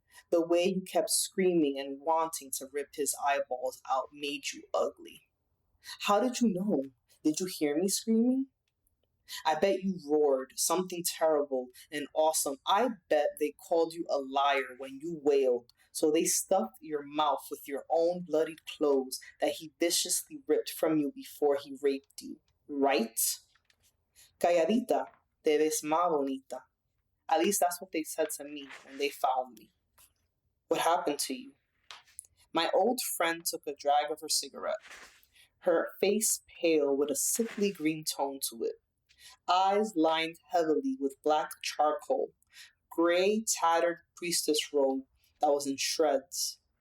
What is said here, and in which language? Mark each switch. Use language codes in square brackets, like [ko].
[en] The way you kept screaming and wanting to rip his eyeballs out made you ugly. How did you know? Did you hear me screaming? I bet you roared something terrible and awesome. I bet they called you a liar when you wailed. So they stuffed your mouth with your own bloodied clothes that he viciously ripped from you before he raped you. Right? [es] Calladita, te ves más bonita. [en] At least that's what they said to me when they found me. What happened to you? My old friend took a drag of her cigarette, her face pale with a sickly green tone to it, eyes lined heavily with black charcoal, gray tattered priestess robe that was in shreds.